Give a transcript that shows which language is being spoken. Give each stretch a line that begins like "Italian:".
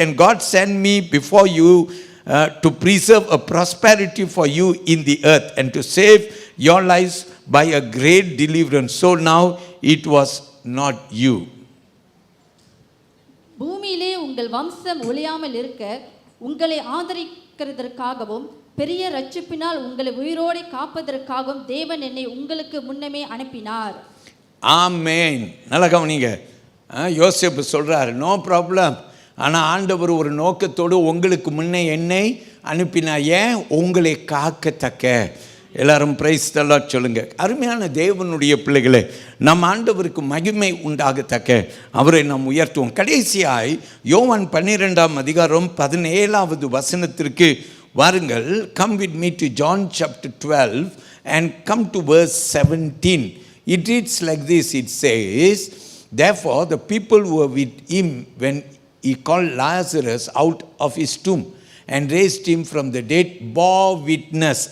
English: And God sent me before you to preserve a prosperity for you in the earth and to save your lives by a great deliverance. So now it was not you.
Tamil: பூமியிலே உங்கள் வம்சம் ஒழியாமல் இருக்க உங்களை ஆதரிக்கிறதற்காகவும் பெரிய ரட்சிப்பினால் உங்களை உயிரோடு காப்பதற்காகவும் தேவன் என்னை உங்களுக்கு முன்னமே அனுப்பினார். ஆமென். நல்லா கவனிங்க. யோசேப்பு சொல்றாரு, நோ ப்ராப்ளம், ஆனால் ஆண்டவர் ஒரு நோக்கத்தோடு உங்களுக்கு முன்னே என்னை அனுப்பினார். ஏன்? உங்களை காக்கத்தக்க. எல்லாரும் பிரைஸ் தல்லாட் சொல்லுங்க. அருமையான தேவனுடைய பிள்ளைகளே, நம் ஆண்டவருக்கு மகிமை உண்டாகத்தக்க அவரை நாம் உயர்த்துவோம். கடைசியாய் யோவான் 12ஆம் அதிகாரம் 17வது வசனத்திற்கு வாருங்கள்.
English: Come with me to John chapter 12 and come to verse 17. It reads like this. It says, therefore the people who were with him when he called Lazarus out of his tomb and raised him from the dead bore witness.